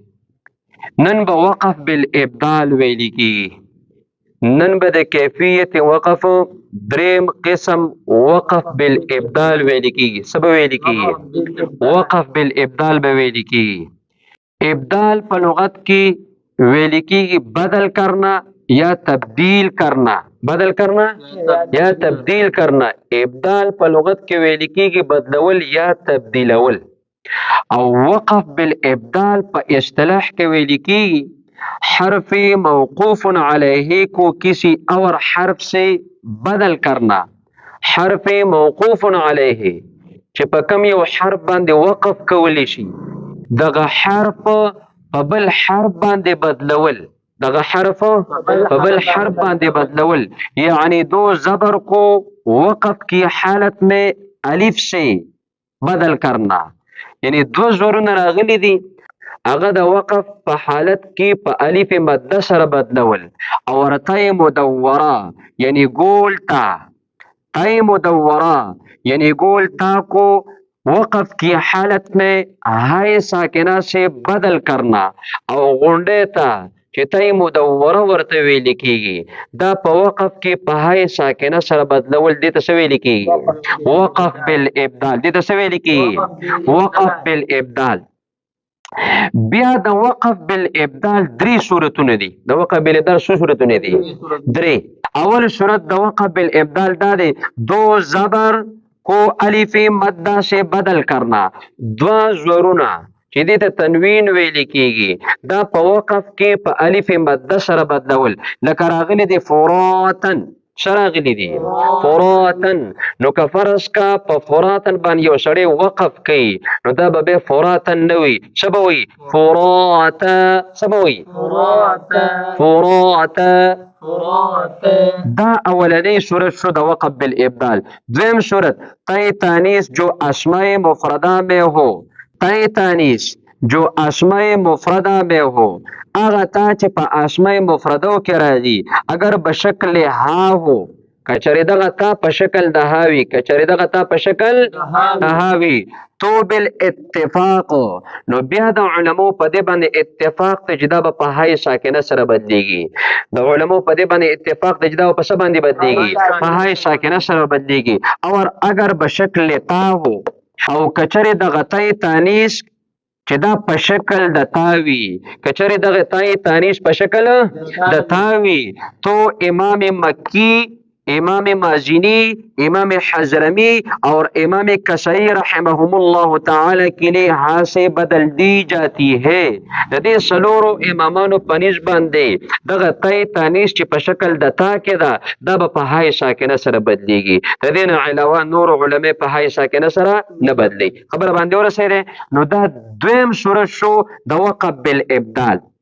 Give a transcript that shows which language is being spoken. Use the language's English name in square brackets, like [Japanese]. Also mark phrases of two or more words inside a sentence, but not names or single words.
[Pashto] نن به وقف بالابدال ویل کیږي. نن به د کیفیت وقف دریم قسم وقف بالابدال ویل کیږي. څه به ویل کیږي؟ وقف بالابدال به ویل کیږي. ابدال په لغت کې ویل کیږي [Urdu] بدل کرنا یا تبدیل کرنا. بدل کرنا یا تبدیل کرنا. [Pashto] ابدال په لغت کې ویل کیږي بدلول یا تبدیلول. او وقف بالابدال په اصطلاح کې ویل کیږي [Urdu] حرف موقوف علیه کو کسی اور حرف سے بدل کرنا. [Pashto] حرف موقوف علیه چې په کوم یو حرف باندې وقف کولی شي دغه حرف په بل حرف باندې بدلول. دغه حرف په بل حرف باندې بدلول [Urdu] یعنی دو زبر کو وقف کی حالت میں الف سے بدل کرنا. [Pashto] یعنی دو زورونه راغلي دي هغه د وقف په حالت کې په الف مده سره بدلول. او ورته مدوره یعنی گول تا. [Urdu] تای مدوره یعنی گول تا کو وقف کی حالت میں ہائے ساکنہ سے بدل کرنا. [Pashto] او غونډه تا چې تای مدوره ورته ویل کیږي دا په وقف کې په هائے ساکنه سره بدلول دي ته ویل کیږي وقف بالابدال. دي ته ویل کیږي وقف بالابدال. بیا د وقف بالابدال درې صورتونه دي. د وقف بالابدال څو صورتونه دي؟ درې. اول صورت د وقف بالابدال دا دی [Urdu] دو زبر کو الف مده سے بدل کرنا. [Pashto] دو زورونه چې دې ته تنوین ویل کیږي دا په وقف کې په الف مده سره بدلول. لکه راغلي دي فراتن. شراغلی دي فراتن. نو که فرض کا په فراتن باندې یو سړی وقف کوي نو دا به فراتن نه وي. څه به وي؟ فراتا. څه به وي؟ فراتا. دا اولنی صورت شو د وقف بالابدال. [Urdu] دویم صورت تای تانیس جو اسماء مفردہ میں ہو. [Pashto] تای تانیس جو اسماء مفردہ میں ہو هغه تا چې په اسماء مفردو کې راځي [Urdu] اگر به شکل ها هو [Pashto] کچری دغه تا په شکل د هاوی کچری دغه تا په شکل د هاوی [Urdu] تو بالاتفاق. [Pashto] نو بیا د علماء په دې باندې اتفاق ته جدا په هاي ساکنه سره بدلیږي. د علماء په دې باندې اتفاق ته جدا په څه باندې بدلیږي؟ په هاي ساکنه سره بدلیږي. [Urdu] اور اگر به شکل تا هو [Pashto] او کچری دغه تای تانیس چې دا په شکل د تاوی کچری دغه تای تانیس په شکل د تاوی [Urdu] تو امام مکی امام مازینی امام حضرمی اور امام کسائی رحمهم اللہ تعالی کے لیے ہاں سے بدل دی جاتی ہے. [Pashto] د دې سلورو امامانو په نسبت باندې دغه تای تانیس چې په شکل د تا کې دا به په هاي ساکنه سره بدلیږي. د دې نه علاوه نور علماء په هاي ساکنه سره نه بدلی. خبر باندې ورسېده. نو دا دویم صورت شو د وقف بالابدال.